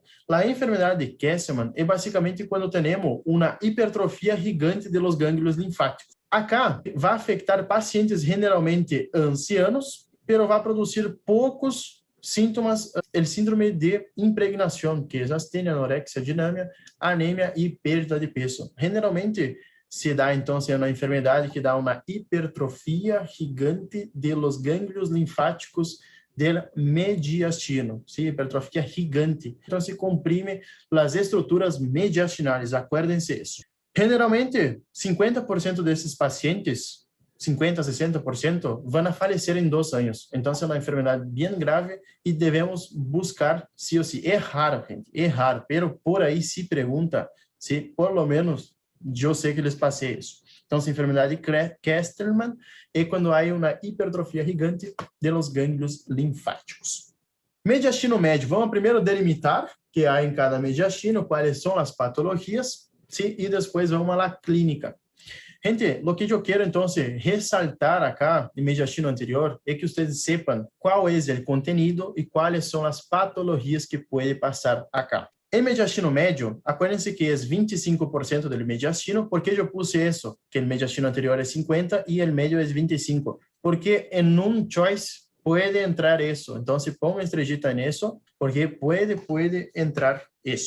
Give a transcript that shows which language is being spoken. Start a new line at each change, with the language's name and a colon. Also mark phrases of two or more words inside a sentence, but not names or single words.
Spanish: La enfermedad de Kesselman es básicamente cuando tenemos una hipertrofia gigante de los ganglios linfáticos. Acá va a afectar pacientes generalmente ancianos, pero va a producir pocos síntomas, el síndrome de impregnación, que es astenia, anorexia, dinamia, anemia y pérdida de peso. Generalmente se dá, entonces,
Portuguese: uma enfermidade que dá uma hipertrofia gigante
Spanish: de los ganglios linfáticos del mediastino,
Portuguese: ¿sí? Hipertrofia gigante. Então, se comprime as estruturas mediastinales, acuérdense isso. Generalmente, 50% desses pacientes, 50, 60%, vão a falecer em 2 anos. Então, é uma enfermidade bem grave e devemos buscar,
Spanish: sí o sí.
Portuguese: É raro, gente, é raro, pero por aí se pergunta se,
Spanish: por lo menos,
Portuguese: eu sei que les passei isso. Então, essa enfermidade de Kesselman é quando há uma hipertrofia gigante
Spanish: de los ganglios linfáticos.
Portuguese: Mediastino médio. Vamos primeiro delimitar que há em cada mediastino, quais são as patologias, ¿sí? E depois vamos à clínica. Gente, o que eu quero, então, ressaltar acá, no mediastino anterior, é que vocês sepam qual é o conteúdo e quais são as patologias que pode passar acá.
Spanish: El mediastino medio, acuérdense que es 25% del mediastino. ¿Por qué yo puse eso? Que el mediastino anterior es 50 y el medio es 25. Porque en un choice puede entrar eso. Entonces ponga estrellita en eso, porque puede entrar eso.